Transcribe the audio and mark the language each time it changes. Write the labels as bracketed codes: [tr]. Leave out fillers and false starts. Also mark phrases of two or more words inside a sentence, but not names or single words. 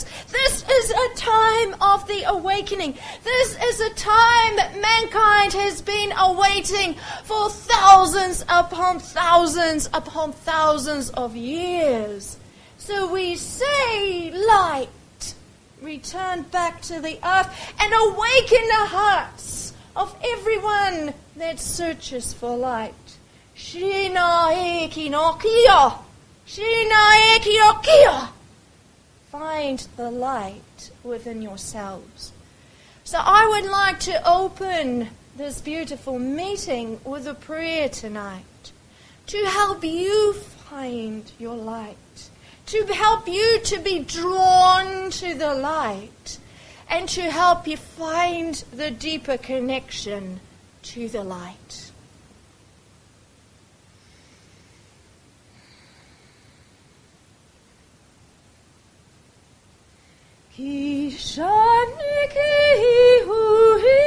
[en] This is a time of the awakening. This is a time that mankind has been awaiting for thousands upon thousands upon thousands of years. So we say, light, return back to the earth and awaken the hearts of everyone that searches for light. Shina e kinokia. Shina e kinokia. Find the light within yourselves. So I would like to open this beautiful meeting with a prayer tonight to help you find your light, to help you to be drawn to the light, and to help you find the deeper connection to the light. Ki shani ki hu